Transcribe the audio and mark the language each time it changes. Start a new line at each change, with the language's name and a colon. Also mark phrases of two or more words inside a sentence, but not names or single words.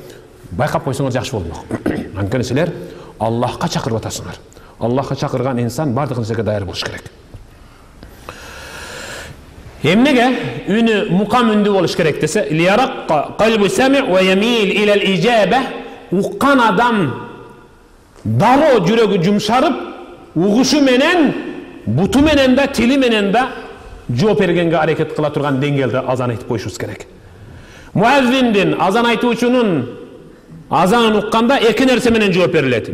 Kyrgyz: Байкап койсоңор жакшы болмок. Анткени силер Аллахка чакырып атасыңар. Аллахка чакырган инсан бардык нерсеге даяр болуш керек. Эмнеге үнү мукам үндү болуш керек десе,
Arabic: ليرق قلب السامع ويميل إلى الإجابة,
Kyrgyz: уккан адам дароо жүрөгү жумшарып, угушу менен, буту менен да, тили менен да жооп бергенге аракет кыла турган деңгээлде азан айтып коюшубуз керек. Муаззиндин, азан айтуучунун азанын укканда эки нерсе менен жооп берилет.